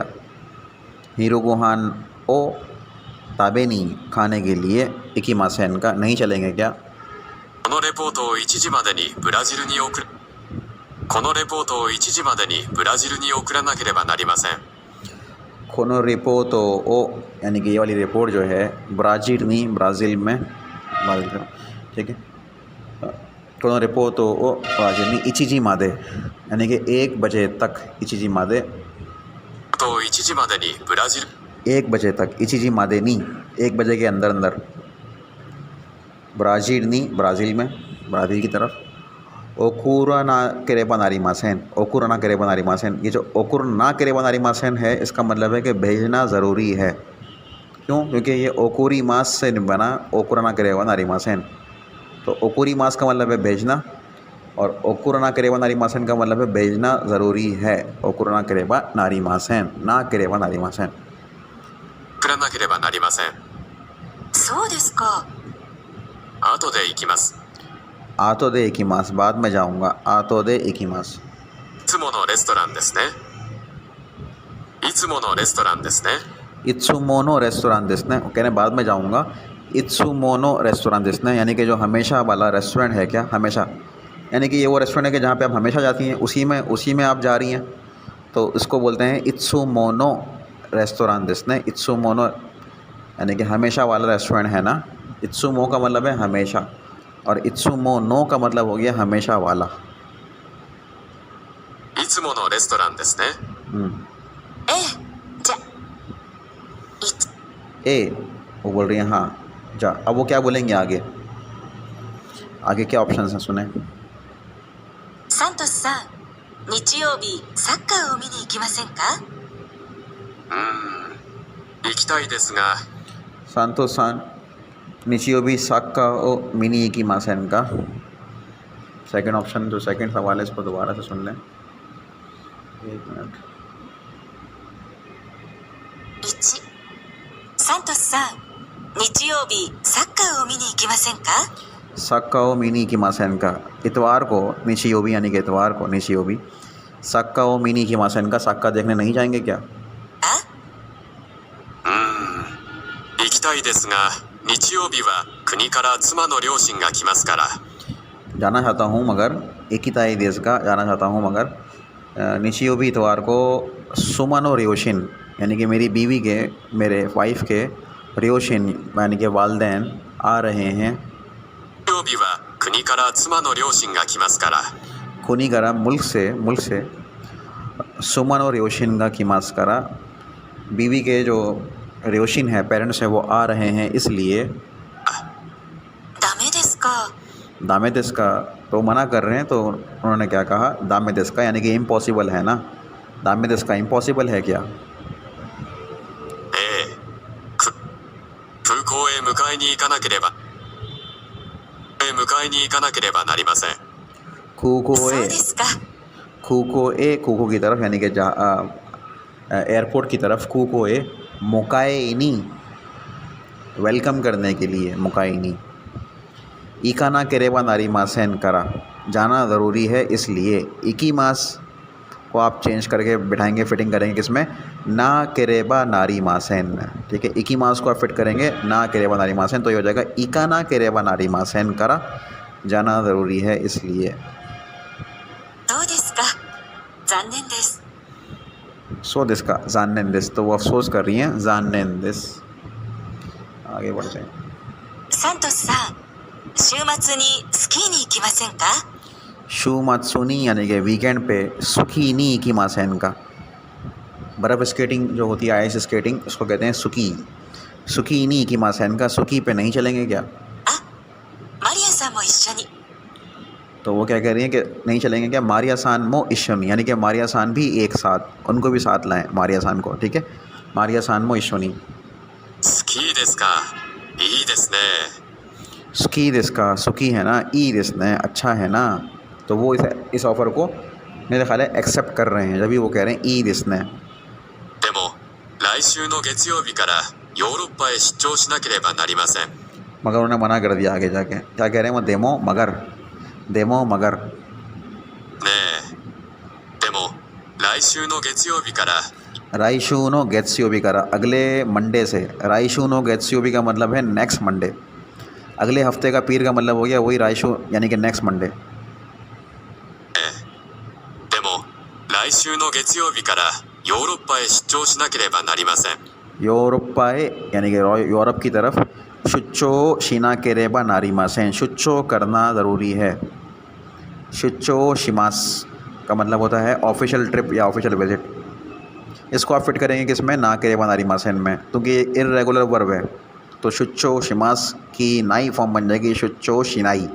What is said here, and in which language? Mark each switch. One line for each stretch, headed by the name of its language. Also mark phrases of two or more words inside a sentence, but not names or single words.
Japanese: 昼ご飯を食べに,
Hindi: खाने के लिए
Japanese: 行きませんか,
Hindi: नहीं चलेंगे क्या?
Japanese: このレポートを1時までにブラジルに送る。このレポートを1時までにブラジルに送らなければなりません。このレポートを,
Hindi: यानी कि ये वाली रिपोर्ट जो है ब्राज़ील नहीं, ब्राज़ील में, ठीक है।
Japanese: このレポートを
Hindi: ब्राज़ील में
Japanese: 1時まで,
Hindi: यानी कि 1 बजे तक
Japanese: 1時まで, と1時までにブラジル
Hindi: 1 बजे तक
Japanese: 1時まで
Hindi: नहीं, 1 बजे के अंदर अंदर। ब्राज़ील नहीं, ब्राज़ील में, ब्राज़ील की तरफ।
Japanese: 送らなければなりません、送らなければなりません, ओकुरा ना करेबा नारीमासेन,
Hindi: ये जो
Japanese: 送らなければなりません
Hindi: है, इसका मतलब है कि भेजना ज़रूरी है। क्यों? क्योंकि ये
Japanese: 送ります
Hindi: से बना,
Japanese: 送らなければなりません.
Hindi: तो
Japanese: 送ります
Hindi: का मतलब है भेजना, और
Japanese: 送らなければなりません
Hindi: का मतलब है भेजना ज़रूरी है।
Japanese: 送らなければなりません、なければなりません. 送らなければなりません。そうですか。後で行きます。後で行きます,
Hindi: बाद में जाऊंगा।
Japanese: 後で行きます. いつものレストランですね。いつものレストランですね。いつものレストランですね,
Hindi: कहने बाद में जाऊंगा।
Japanese: いつものレストランですね,
Hindi: यानी कि जो हमेशा वाला रेस्टोरेंट है, क्या हमेशा, यानी कि ये वो रेस्टोरेंट है कि जहाँ पे आप हमेशा जाती हैं, उसी में आप जा रही हैं, तो इसको बोलते हैं
Japanese: いつものレストランですね.
Hindi: इत्सुमोनो यानी कि हमेशा वाला रेस्टोरेंट है ना। इत्सुमो का मतलब है हमेशा, और
Japanese: いつもの
Hindi: का मतलब हो गया हमेशा वाला।
Japanese: いつものレストランですね。ええ、じゃ、いつ、
Hindi: ए वो बोल रही है हाँ जा। अब वो क्या बोलेंगे आगे, आगे क्या ऑप्शन हैं सुने।
Japanese: サントスさん、日曜日サッカーを見に行きませんか？行きたいですが、サントスさん日曜日サッカーを見に行きませんか.
English: second option
Hindi: जो सेकंड सवाल है इसको दोबारा से सुन लें, 1 मिनट।
Japanese: 1、サントスさん、日曜日サッカーを見に行きませんか？サッカーを見に行きませんか,
Hindi: इतवार को निचियोबी यानी कि इतवार को निचियोबी,
Japanese: サッカーを見に行きませんか,
Hindi: साक्का देखने नहीं जाएंगे क्या?
Japanese: あ、行きたいですが、日曜日は国から妻の両親が来ますから。
Hindi: जाना चाहता हूँ मगर
Japanese: 行きたいですが,
Hindi: जाना चाहता हूँ मगर निचियोबी इतवार को
Japanese: 妻の両親
Hindi: यानी कि मेरी बीवी के, मेरे वाइफ के रियोशिन यानी कि वालदैन आ रहे हैं।
Japanese: 日曜日は国から妻の両親が来ますから。国から
Hindi: मुल्क से
Japanese: 妻の両親が来ますから,
Hindi: बीवी के जो रियोशिन है पेरेंट्स हैं वो आ रहे हैं इसलिए।
Japanese: ダメですか？ダメですか
Hindi: तो मना कर रहे हैं, तो उन्होंने क्या कहा,
Japanese: ダメですか
Hindi: यानी कि इम्पॉसिबल है ना।
Japanese: ダメですか
Hindi: इम्पॉसिबल है क्या?
Japanese: 空港へ迎えに行かなければなりません。 खूको そう ए ですか。
Hindi: खूको की तरफ यानी कि एयरपोर्ट की तरफ,
Japanese: 空港へ迎えに
Hindi: वेलकम करने के लिए, मोकाएनी।
Japanese: 行かなければなりませんから,
Hindi: जाना ज़रूरी है इसलिए।
Japanese: 行きます
Hindi: को आप चेंज करके बिठाएंगे, फिटिंग करेंगे किसमें,
Japanese: なければなりません,
Hindi: ठीक है।
Japanese: 行きます
Hindi: को आप फिट करेंगे
Japanese: なければなりません,
Hindi: तो ये हो जाएगा
Japanese: 行かなければなりませんから,
Hindi: जाना ज़रूरी है इसलिए।
Japanese: どうですか？残念です。そうですか残念です,
Hindi: तो वो अफसोस कर रही हैं
Japanese: 残念です.
Hindi: आगे बढ़ते हैं।
Japanese: サントスさん、週末にスキーに行きませんか？週末に
Hindi: यानी कि वीकेंड पे,
Japanese: スキーに行きませんか,
Hindi: बर्फ़ स्केटिंग जो होती है,
English: ice skating,
Hindi: उसको कहते हैं सुकी।
Japanese: スキーに行きませんか,
Hindi: सुकी पे नहीं चलेंगे क्या?
Japanese: あ、マリアさんも一緒に。
Hindi: तो वो क्या कह रही हैं कि नहीं चलेंगे क्या?
Japanese: マリアさんも一緒に
Hindi: यानी कि मारिया सान भी एक साथ, उनको भी साथ लाएं, मारिया सान को, ठीक है।
Japanese: マリアさんも一緒に. スキーですか。いいですね。スキーですか,
Hindi: सुकी है ना,
Japanese: いいですね
Hindi: अच्छा है ना, तो वो इस ऑफ़र को मेरे ख्याल है एक्सेप्ट कर रहे हैं, जब भी वो कह रहे हैं
Japanese: いいですね. でも、来週の月曜日からヨーロッパへ出張しなければなりません。
Hindi: मगर उन्होंने मना कर दिया आगे जाके, क्या कह रहे हैं वो, देमो मगर, देमो मगर।
Japanese: ねえ。でも、来週の月曜日から राइशू नो गेट्सियोबी करा, अगले मंडे से। 来週の月曜日
Hindi: का मतलब है
English: next Monday,
Hindi: अगले हफ्ते का पीर का मतलब हो गया वही राइशू यानी कि
English: next Monday.
Japanese: でも、来週の月曜日からヨーロッパへ出張しなければなりません。
Hindi: यूरोपाए यानी कि यूरोप की तरफ,
Japanese: 出張しなければなりません,
Hindi: शुच्चो करना ज़रूरी है।
Japanese: 出張します
Hindi: का मतलब होता है
English: official trip
Hindi: या
English: official visit.
Hindi: इसको आप फिट करेंगे किसमें,
Japanese: なければなりません
Hindi: में, क्योंकि ये
English: irregular verb
Hindi: है, तो
Japanese: 出張します
Hindi: की नाई फॉर्म बन जाएगी
Japanese: 出張しない.